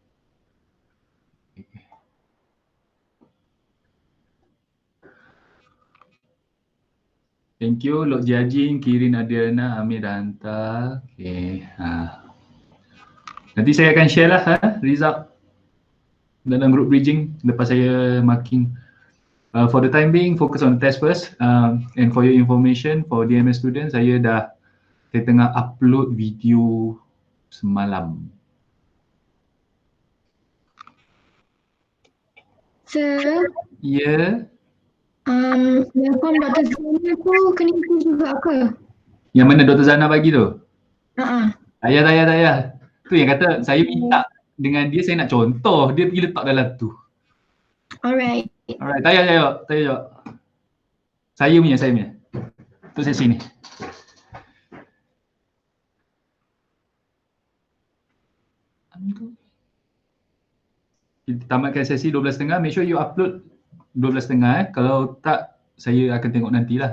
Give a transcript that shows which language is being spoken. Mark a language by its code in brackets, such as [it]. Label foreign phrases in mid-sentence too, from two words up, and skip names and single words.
[en] Thank you, Lok Jiajin, Kirin Adriana, Amir [ms] dah hantar. [en] Okay. [ms] Nanti saya akan share lah result dalam group bridging lepas saya marking. [en] For the time being, focus on test first. And for your information, for DMS students, [ms] saya tengah [en] upload video [ms] semalam. Sir, Ya. yang form Dr. Zana tu kena isi juga ke? Yang mana Dr. Zana bagi tu? Tak Tak payah. Tu yang kata saya minta dengan dia, saya nak contoh, dia pergi letak dalam tu. [en] Alright. [ms] Alright, tak payah jawab. Saya punya. Tu sesi ni. Kita tamatkan sesi 12.30, [en] make sure you upload 12.30 [ms] Kalau tak, saya akan tengok nantilah.